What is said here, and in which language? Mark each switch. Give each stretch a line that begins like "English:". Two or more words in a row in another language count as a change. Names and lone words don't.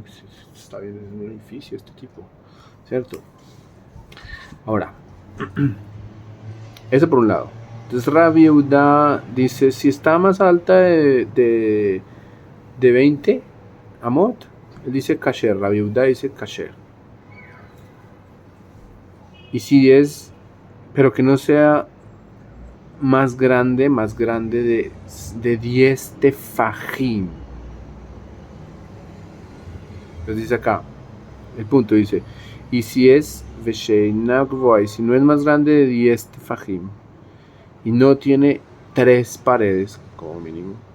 Spanish: Está viendo en un edificio este tipo, ¿cierto? Ahora, eso por un lado. Entonces Rabbi Yehuda dice, si está más alta de 20 amot, él dice kasher. Rabbi Yehuda dice kasher. Y si es, pero que no sea más grande de 10 tefajim. Entonces dice acá, el punto dice, y si es
Hebrew: ושאינה גבוהה,
Spanish: y si no es más grande de 10 tefajim, y no tiene 3 paredes, como mínimo.